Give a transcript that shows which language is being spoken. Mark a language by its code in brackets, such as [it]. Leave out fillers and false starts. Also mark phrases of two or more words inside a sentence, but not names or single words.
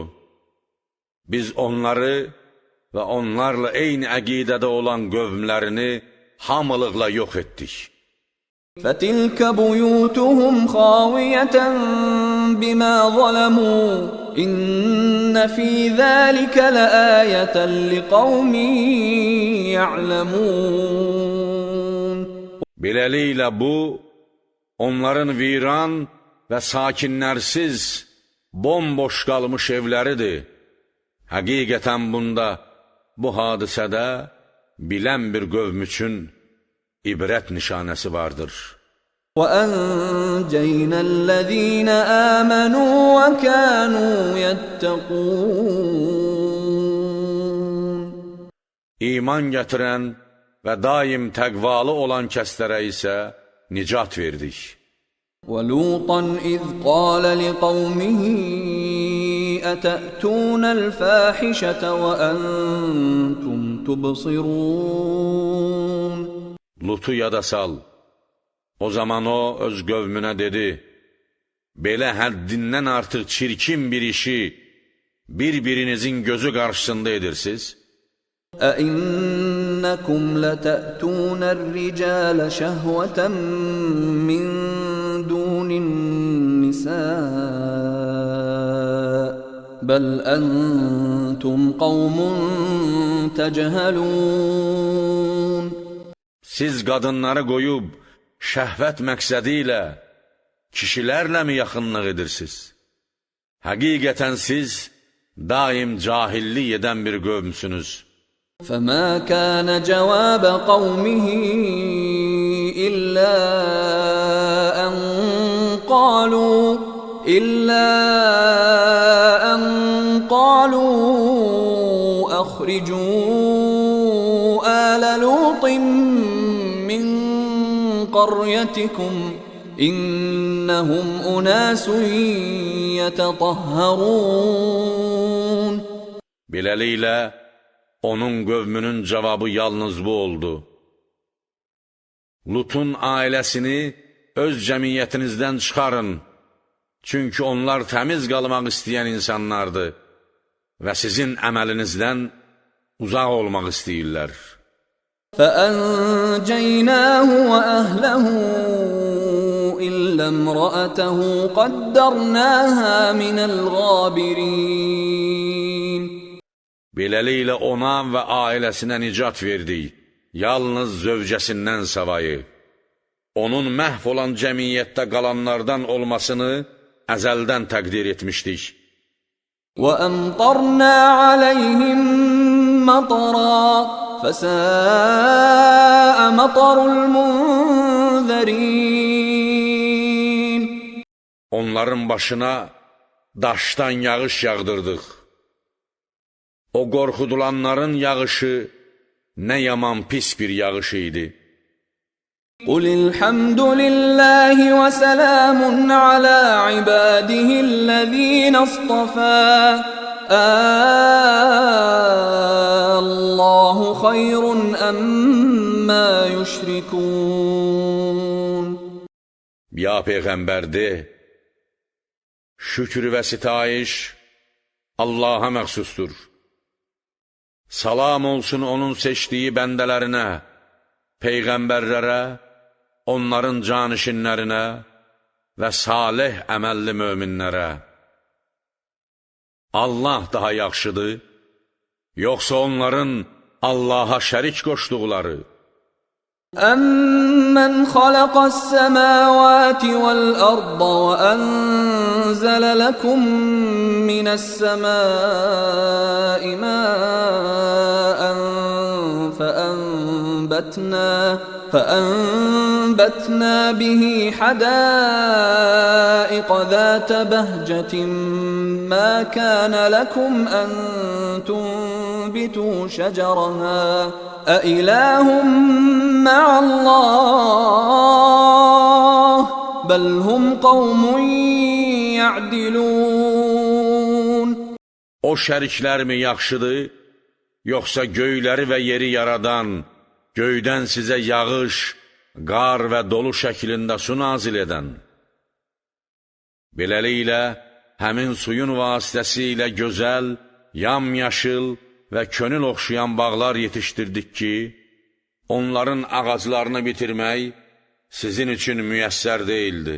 [az] Biz onları və onlarla eyni əqidədə olan qövmlərini hamılıqla yox etdik. [ar] فَتِلْكَ بُيُوتُهُمْ خَاوِيَةً بِمَا ظَلَمُوا إِنَّ فِي ذَلِكَ لَآيَةً لِقَوْمٍ يَعْلَمُونَ. [az] Beləliklə bu, onların viran və sakinlərsiz, bomboş qalmış evləridir. Həqiqətən bunda, bu hadisədə bilən bir qövm üçün ibrət nişanəsi vardır. [ar] وَأَنْجَيْنَا الَّذِينَ آمَنُوا وَكَانُوا يَتَّقُونَ. [az] İman gətirən və daim təqvalı olan kəslərə isə nicat verdik. [ar] وَلُوطًا إِذْ قَالَ لِقَوْمِهِ أَتَأْتُونَ الْفَاحِشَةَ وَأَنْتُمْ تُبْصِرُونَ. [az] Lutu yada sal. O zaman o öz qövmünə dedi, belə həddindən artıq çirkin bir işi bir-birinizin gözü qarşısında edirsiniz. [ar] أَإِنَّكُمْ لَتَأْتُونَ الرِّجَالَ شَهْوَةً مِّن دُونِ النِّسَاءِ بَلْ أَنْتُمْ قَوْمٌ تَجْهَلُونَ. [az] Siz qadınları qoyub şəhvət məqsədi ilə kişilərlə mi yaxınlıq edirsiniz? Həqiqətən siz daim cahillik edən bir qövmsünüz. [ar] فَمَا كَانَ جَوَابَ قَوْمِهِ إِلَّا أَنْ قَالُوا أَخْرِجُوا آلَ لُوطٍ مِّن قَرْيَتِكُمْ إِنَّهُمْ أُنَاسٌ يَتَطَهَّرُونَ. [az] Beləliklə, onun qövmünün cavabı yalnız bu oldu. Lutun ailəsini öz cəmiyyətinizdən çıxarın. Çünki onlar təmiz qalmaq istəyən insanlardır və sizin əməlinizdən uzaq olmaq istəyirlər. [ar] فَأَنْجَيْنَاهُ وَأَهْلَهُ إِلَّا امْرَأَتَهُ قَدَّرْنَاهَا مِنَ الْغَابِرِينَ [az] Beləliklə ona və ailəsinə nicat verdik, yalnız zövcəsindən savayı. Onun məhv olan cəmiyyətdə qalanlardan olmasını əzəldən təqdir etmişdik. [ar] وَأَمْطَرْنَا عَلَيْهِمْ مَطَرًا فَسَاءَ مَطَرُ الْمُنذَرِينَ [az] Onların başına daşdan yağış yağdırdıq. O qorxudulanların yağışı nə yaman pis bir yağış idi. [ar] قُلِ الْحَمْدُ لِلَّهِ وَسَلَامٌ عَلَى عِبَادِهِ الَّذِينَ اصْطَفَى اللّٰهُ خَيْرٌ أَمَّا يُشْرِكُونَ [az] Ya Peyğəmbər de, şükür və sitayiş Allaha məxsusdur. Salam olsun onun seçdiyi bəndələrinə, peyğəmbərlərə, onların canişinlərinə və salih əməlli möminlərə. Allah daha yaxşıdır, yoxsa onların Allaha şərik qoşduqları? [ar] أَمَّنْ خَلَقَ السَّمَاوَاتِ وَالْأَرْضَ وَأَنزَلَ لَكُم مِّنَ السَّمَاءِ مَاءً فَأَنبَتْنَا بِهِ حَدَائِقَ ذَاتَ بَهْجَةٍ مَا كَانَ لَكُمْ أَن تُنبِتُوا شَجَرَهَا أَإِلَٰهٌ مَّعَ اللّٰهِ بَلْ هُمْ قَوْمٌ يَعْدِلُونَ [az] O şəriklərmi yaxşıdır, yoxsa göyləri və yeri yaradan, göydən sizə yağış, qar və dolu şəklində su nazil edən? Beləliklə, həmin suyun vasitəsilə gözəl, yamyaşıl və könül oxşayan bağlar yetişdirdik ki, onların ağaclarını bitirmək sizin üçün müyəssər deyildi.